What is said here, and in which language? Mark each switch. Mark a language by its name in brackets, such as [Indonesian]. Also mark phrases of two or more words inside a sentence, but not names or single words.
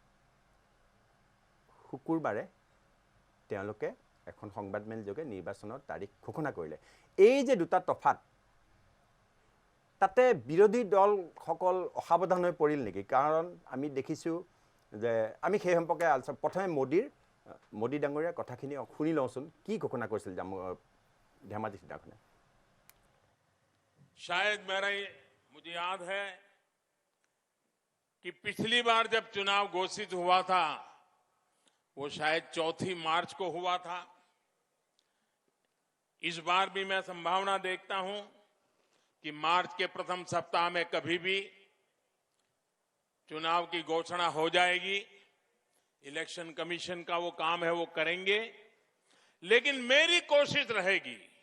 [Assamese] শুকুৰবাৰে তেওঁলোকে এখন সংবাদমেল যোগে নিৰ্বাচনৰ তাৰিখ ঘোষণা কৰিলে এই যে দুটা তফাত তাতে বিৰোধী দলসকল অসাৱধান হৈ পৰিল নেকি কাৰণ আমি দেখিছোঁ যে আমি সেই সম্পৰ্কে প্ৰথমে মোদী ডাঙৰীয়াৰ কথাখিনি শুনি লওঁচোন কি ঘোষণা কৰিছিল ধেমাজি সিদিনাখনে [Hindi] शायद मुझे याद है कि पिछली बार जब चुनाव घोषित हुआ था वो शायद 4 मार्च को हुआ था इस बार भी मैं संभावना देखता हूं कि मार्च के प्रथम सप्ताह में कभी भी चुनाव की घोषणा हो जाएगी [English] election commission [Hindi] का वो काम है वो करेंगे लेकिन मेरी कोशिश रहेगी